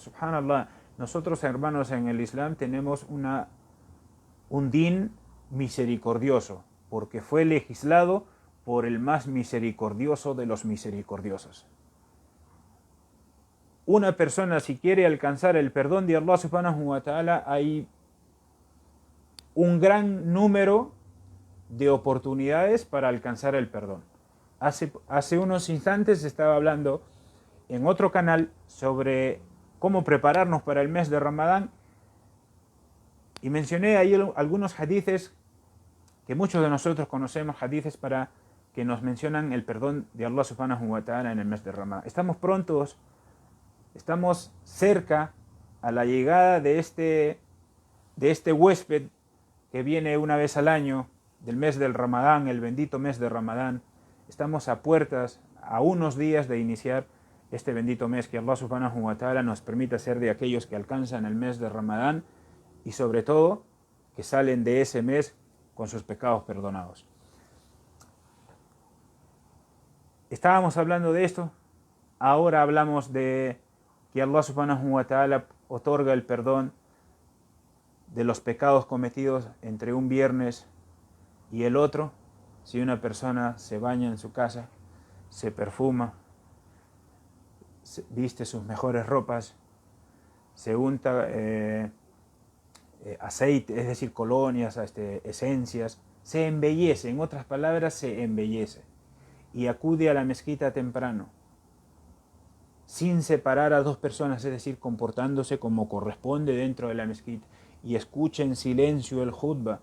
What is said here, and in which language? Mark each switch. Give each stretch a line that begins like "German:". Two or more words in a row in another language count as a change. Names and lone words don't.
Spanish: Subhanallah, nosotros, hermanos, en el Islam tenemos un din misericordioso, porque fue legislado por el más misericordioso de los misericordiosos. Una persona, si quiere alcanzar el perdón de Allah
Arabic: سبحانه وتعالى,
Spanish: hay un gran número de oportunidades para alcanzar el perdón. Hace unos instantes estaba hablando en otro canal sobre cómo prepararnos para el mes de Ramadán, y mencioné ahí algunos hadices que muchos de nosotros conocemos, hadices para que nos mencionan el perdón de Allah
Arabic: سبحانه وتعالى
Spanish: en el mes de Ramadán. Estamos cerca a la llegada de este huésped que viene una vez al año, del mes del Ramadán, el bendito mes de Ramadán. Estamos a puertas, a unos días de iniciar este bendito mes. Que Allah
Arabic: سبحانه وتعالى
Spanish: nos permita ser de aquellos que alcanzan el mes de Ramadán, y sobre todo que salen de ese mes con sus pecados perdonados. Estábamos hablando de esto, ahora hablamos de que Allah
Arabic: سبحانه وتعالى
Spanish: otorga el perdón de los pecados cometidos entre un viernes y el otro. Si una persona se baña en su casa, se perfuma, viste sus mejores ropas, se unta aceite, es decir, colonias, esencias, se embellece, en otras palabras, se embellece, y acude a la mezquita temprano, sin separar a dos personas, es decir, comportándose como corresponde dentro de la mezquita, y escucha en silencio el khutbah.